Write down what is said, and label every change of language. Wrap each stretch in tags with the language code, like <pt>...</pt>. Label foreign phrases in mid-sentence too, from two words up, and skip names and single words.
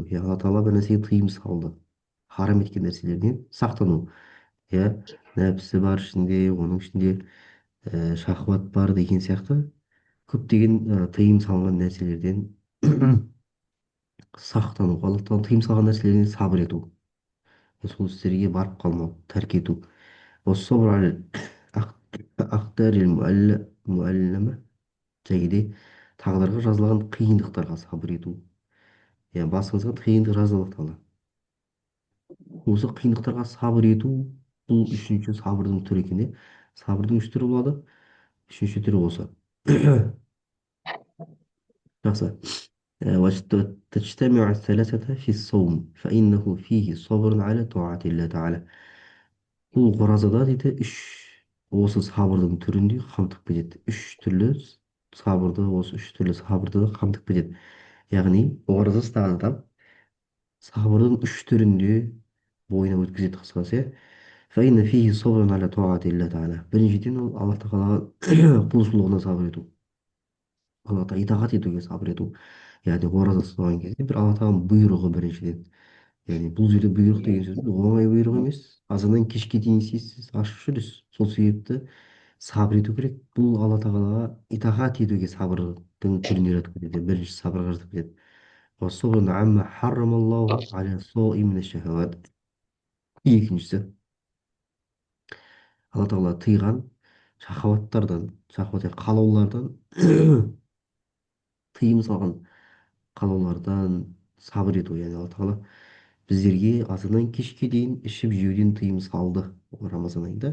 <kk>Яғни алла тағала бір нәрсеге тыйым салды, харам еткен нәрселерден сақтану, иә. Нәпсі бар ішінде, оның ішінде шахуат бар деген сияқты көптеген тыйым салынған нәрселерден сақтану, алла тағала тыйым салған нәрселерден сабыр ету, сол істерге барып қалмау, тәрк ету.</kk> <ar>والصبر على الأقدار المؤلمة.</ar> <kk>және де тағдырға жазылған қиындықтарға сабыр ету. Яғни басыңызға қиындық жазылып қалды. Осы қиындықтарға сабыр ету бұл үшінші сабырдың түрі екен, иә. Сабырдың үш түрі болады. Үшінші түрі осы. жақсы.</kk> <ar>وتجتمع الثلاثة في الصوم فإنه فيه صبر على طاعة الله تعالى.</ar> <kk>Бұл оразада дейді осы сабырдың түрінде қамтып кетеді. Үш түрлі сабырды, осы үш түрлі сабырды қамтып кетеді. Яғни ораза ұстаған адам сабырдың үш түрінде бойына өткізеді, қысқасы, иә.</kk> <ar>فإن فيه صبر على طاعة الله تعالى.</ar> <kk>Біріншіден ол алла тағалаға құлшылығына сабыр ету, алла тағала итағат етуге сабыр ету. Яғни ораза ұстаған кезде бір алла тағаланың бұйрығы біріншіден. Яғни бұл жерде бұйрық деген сөз оңай бұйрық емес. Азаннан кешке дейін сіз ашып жүрсіз. Сол себепті сабыр ету керек. Бұл алла тағалаға итағат етуге сабырдың түріне жатып кетеді. Бірінші сабырға жатып кетеді.</kk> <ar>وَالصُّبْرُ عَمَّا حَرَّمَ اللَّهُ عَلَى الصَّائِمِ مِنَ الشَّهَوَاتِ.</ar> <kk>Екіншісі, алла тағала тыйған шахуаттардан, қалаулардан тыйым салған қалаулардан сабыр ету. Яғни алла тағала біздерге азаннан кешке дейін ішіп жеуден тыйым салды рамазан айында.</kk>